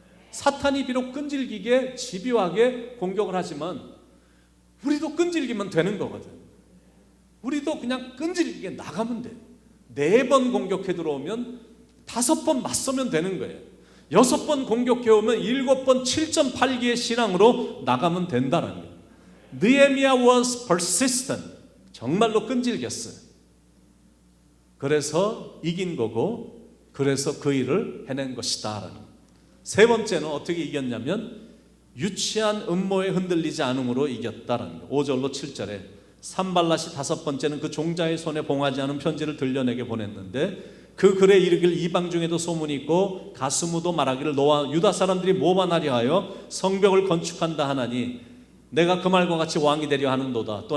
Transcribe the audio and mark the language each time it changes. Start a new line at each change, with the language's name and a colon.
Korean: 사탄이 비록 끈질기게 집요하게 공격을 하지만 우리도 끈질기면 되는 거거든. 우리도 그냥 끈질기게 나가면 돼. 4번 공격해 들어오면 5번 맞서면 되는 거예요. 6번 공격해 오면 7번 7.8기의 신앙으로 나가면 된다는 거예요.
English: 느헤미야 was persistent.
Korean: 정말로 끈질겼어요. 그래서 이긴 거고, 그래서 그 일을 해낸 것이다. 세 번째는 어떻게 이겼냐면 유치한 음모에 흔들리지 않음으로 이겼다라는 거예요. 5절로 7절에 산발랏이 5번째는 그 종자의 손에 봉하지 않은 편지를 들려내게 보냈는데, 그 글에 이르길 이방 중에도 소문이 있고 가스무도 말하기를 너와 유다 사람들이 모반하려 하여 성벽을 건축한다 하나니 내가 그 말과 같이 왕이 되려 하는도다.